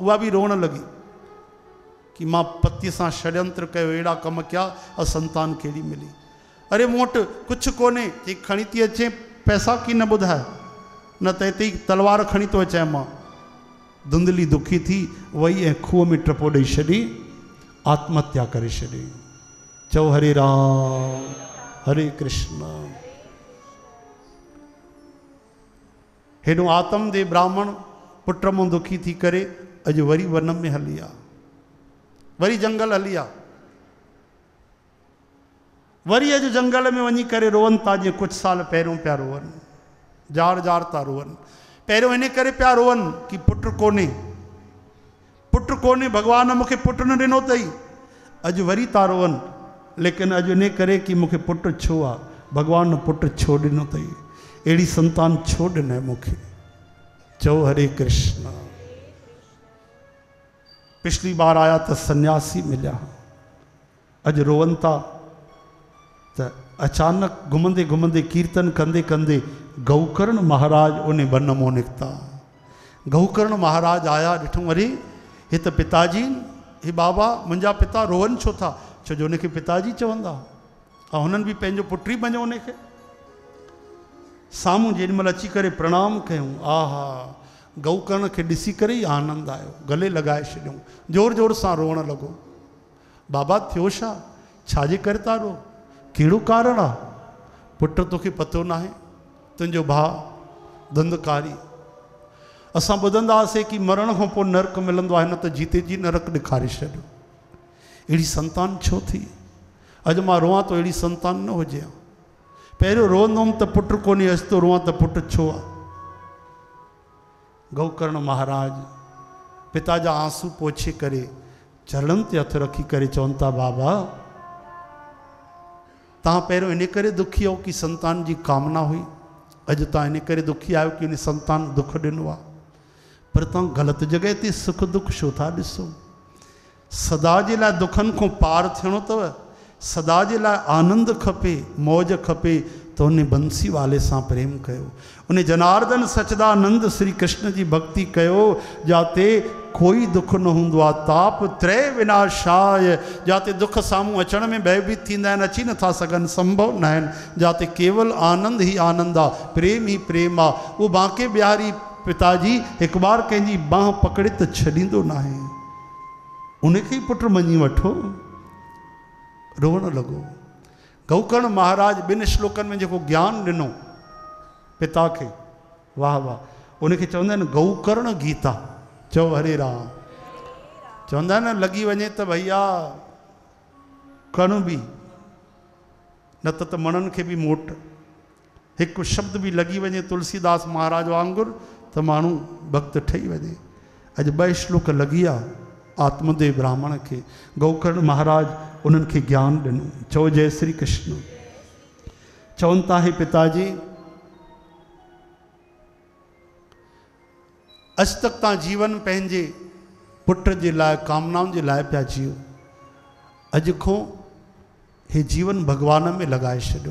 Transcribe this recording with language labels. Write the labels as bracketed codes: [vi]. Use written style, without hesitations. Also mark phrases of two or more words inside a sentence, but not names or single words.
[sd] उहा बि रोअण लॻी कि मां पतीअ सां षड्यंत्र कयो, अहिड़ा कम कया, असंतान कहिड़ी मिली। अरे मूं वटि कुझु कोन्हे। चई खणी थी अचे पैसा की न ॿुधाए? न त हिते ई तलवार खणी थो अचां मां। धुंधली दुखी थी वही ऐं खूह में टपो ॾेई छॾी, आत्महत्या करे छॾी। चओ हरे राम हरे कृष्ण। हेॾो आत्मदेव ब्राह्मण पुट मां दुखी थी करे अॼु वरी वन में हली आहे, वरी जंगल हली आहे, वरी अॼु जंगल में वञी करे रोअनि था जीअं कुझु साल पहिरियों पिया रोअनि, जार जार था रोअनि। पहिरियों इन करे पिया रोअनि कि पुटु कोन्हे, पुटु कोन्हे, भॻवान मूंखे पुटु न ॾिनो अथई। अॼु वरी था रोअनि, लेकिन अॼु इन करे कि मूंखे पुटु छो आहे, भॻवान पुटु छो ॾिनो अथई, अहिड़ी संतान छो ॾिनई मूंखे। चओ हरे कृष्ण। पिछली बार आया तो सन्यासी मिलिया, अॼु रोअनि था त अचानक घुमंदे घुमंदे कीर्तन कंदे कंदे गौकर्ण महाराज उन वन मों निकिता। गौकर्ण महाराज आया, ॾिठो अरे हे त पिताजी, हे बाबा मुंहिंजा पिता रोअनि छो था, छो जो उनखे पिताजी चवंदा, ऐं हुननि बि पंहिंजो पुटु ई मञो उनखे। साम्हूं जेॾीमहिल अची करे प्रणाम कयूं, आहा गौकर्ण खे ॾिसी करे ई आनंद आयो, गले लॻाए छॾियऊं, जोर जोर सां रोअणु लॻो। बाबा थियो छा, छाजे करे था रो, कहिड़ो कारण आहे? पुटु तोखे पतो न आहे, तुंहिंजो भाउ धंधकारी, असां ॿुधंदा हुआसीं कि मरण खां पोइ नरक मिलंदो आहे, न त जीते जी नरक ॾेखारे छॾियो। अहिड़ी संतान छो थी? अॼु मां रोआं तो अहिड़ी संतान न हुजे। पहिरियों रोअंदो हुअमि त पुटु कोन्हे, अॼु तो रोआं त पुटु छो आहे। गौकर्ण महाराज पिता जा आंसू पोछे करे चरणनि ते हथ रखी करे चवनि था, बाबा तव्हां पहिरियों इन करे दुखी हो कि संतान जी कामना हुई, अॼु तव्हां इन करे दुखी आहियो कि उन संतान दुख ॾिनो आहे, पर तव्हां ग़लति जॻह ते सुख दुख छो था ॾिसो। सदा जे लाइ दुखनि खां पार थियणो अथव, सदा जे लाइ आनंद खपे, मौज खपे, तो उन बंसी वाले सां प्रेम कयो, उन जनार्दन सचदानंद श्री कृष्ण जी भक्ति कयो, जाते कोई दुख न हूंदो आहे। [sa] ताप त्रय विनाशाय, [sd] जाते दुख साम्हूं अचण में भयभीत थींदा आहिनि, अची नथा सघनि, संभव न आहिनि, जाते केवल आनंद ई आनंद आहे, प्रेम ई प्रेम आहे। उहो बांके बिहारी पिताजी हिकु बार कंहिंजी बांह पकड़े त छॾींदो न आहे, उनखे ई पुटु मञी वठो। रोअणु लॻो। गौकर्ण महाराज ॿिनि श्लोकनि में जेको ज्ञान ॾिनो पिता खे, वाह वाह, उनखे चवंदा आहिनि गौकर्ण गीता। चओ हरे राम। चवंदा आहिनि न लॻी वञे त भैया कण बि, न त मणनि खे बि मोट, हिकु शब्द बि लॻी वञे तुलसीदास महाराज वांगुरु त माण्हू भक्त ठही वञे। अॼु 2 श्लोक लॻी विया आत्मदेव ब्राह्मण खे। गौकर्ण महाराज उन्हनि खे ज्ञान ॾिनो। चओ जय श्री कृष्ण। चवनि था, हे पिताजी अॼु तक तव्हां जीवन पंहिंजे पुट जे लाइ, कामनाउनि जे लाइ पिया जियो, अॼु खां हे जीवन भॻवान में लॻाए छॾियो।